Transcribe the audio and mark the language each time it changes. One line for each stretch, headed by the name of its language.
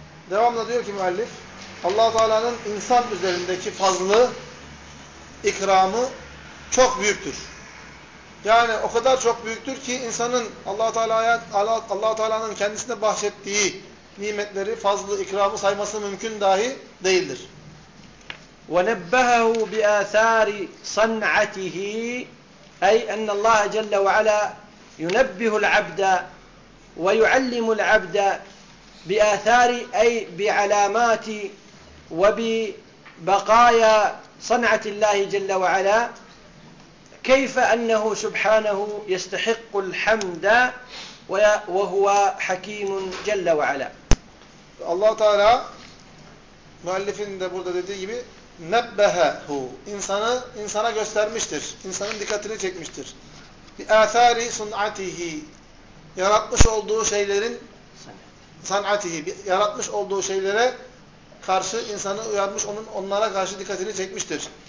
Turkish: Devamla diyor ki müellif Allah-u Teala'nın insan üzerindeki fazlı ikramı çok büyüktür. Yani o kadar çok büyüktür ki insanın Allah-u Teala'nın kendisine bahşettiği nimetleri fazlı ikramı sayması mümkün dahi değildir.
Arabic: وَنَبَّهَهُ بِآثَارِ صَنْعَتِهِ أي أن الله جل وعلا ينبه العبد ويعلم العبد بآثار أي بعلامات وببقايا صنعة الله جل وعلا كيف أنه سبحانه يستحق الحمد وهو حكيم جل وعلا.
Turkish: Allah Teala müellifin de burada dediği gibi nebbehehu, insanı insana göstermiştir. İnsanın dikkatini çekmiştir.
Arabic: Bi athari sun'atihi,
Turkish: yaratmış olduğu şeylerin sun'atihi, yaratmış olduğu şeylere karşı insanı uyarmış, onlara karşı dikkatini çekmiştir.